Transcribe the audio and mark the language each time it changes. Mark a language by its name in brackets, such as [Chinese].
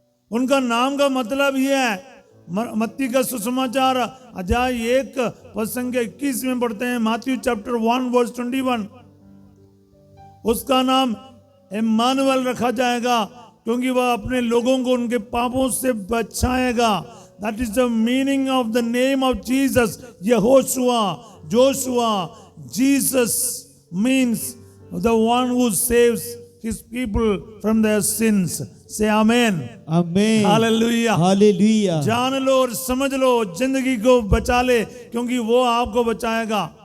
[Hindi] उनका नाम का मतलब ही है, मत्ती का सुसमाचार अध्याय 1 पद संख्या 21 में पढ़ते हैं, [English] Matthew chapter 1 verse 21, [Hindi] उसका नाम इम्मानुएल रखा जाएगा, क्योंकि वह अपने लोगों को उनके पापों से बचाएगा। [English] That is the meaning of the name of Jesus. Yehoshua, Joshua, Jesus means the one who saves his people from their sins. Say amen. Amen. Hallelujah. Hallelujah. [Hindi] जान लो और समझ लो, जिंदगी को बचा ले, क्योंकि वो आपको बचाएगा।